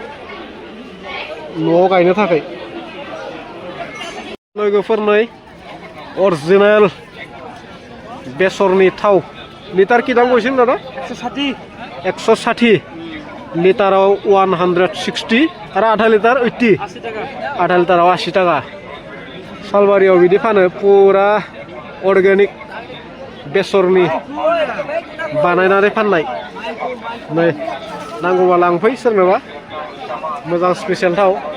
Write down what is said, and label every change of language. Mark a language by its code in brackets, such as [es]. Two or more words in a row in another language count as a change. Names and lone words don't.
[brx] न'आव गायनो थाखाय लोगोफोर नै अरिजिनेल बेसरनि थाव लिटार [as] কি দাম কৈছিল দাদা [brx] 160 लिटाराव 160 आरो आधा लिटार 80 आधा लिटाराव 80 टाका शालबारियाव बिदि फानो पुरा अर्गेनिक बेसरनि बानायनानै फाननाय नै नांगौबा लांफै सोरनोबा मोजां स्पेशल थाव